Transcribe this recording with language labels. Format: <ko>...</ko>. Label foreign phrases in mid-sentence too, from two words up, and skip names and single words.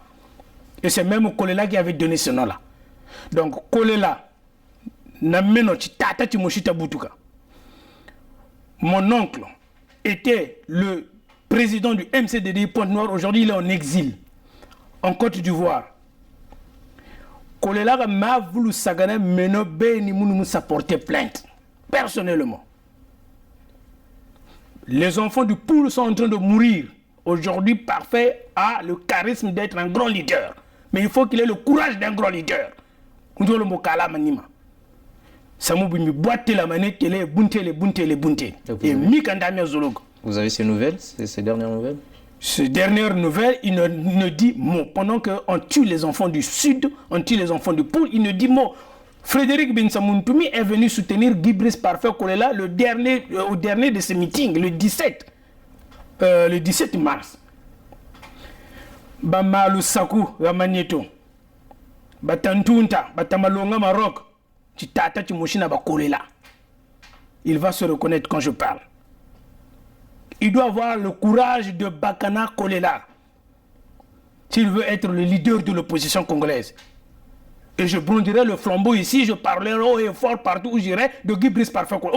<fr>Et c'est même Kolela qui avait donné ce nom-là. Donc Kolela, mon oncle était le président du MCDD Pointe-Noire. Aujourd'hui, il est en exil en Côte d'Ivoire. Kolela m'a voulu sagana menobe ni mounou sa porter plainte personnellement. Les enfants du Poul sont en train de mourir. Aujourd'hui, Parfait a le charisme d'être un grand leader. Mais il faut qu'il ait le courage d'un grand leader. Vous avez ces nouvelles, ces dernières nouvelles? Ces dernières nouvelles, il ne dit mot. Pendant qu'on tue les enfants du Sud, on tue les enfants du Poul, il ne dit mot. Frédéric Bensamountoumi est venu soutenir Guy Brice Parfait Kolela au dernier de ces meetings, le 17 mars. Bamalu Sakou Ramagneto, Batantunta, Batamalonga Maroc, Titata Timoshina Bakolela. Il va se reconnaître quand je parle. Il doit avoir le courage de Bakana Kolela s'il veut être le leader de l'opposition congolaise. Et je brondirai le flambeau ici, je parlerai haut et fort partout où j'irai de Guy Brice Parfait Kolela.</fr>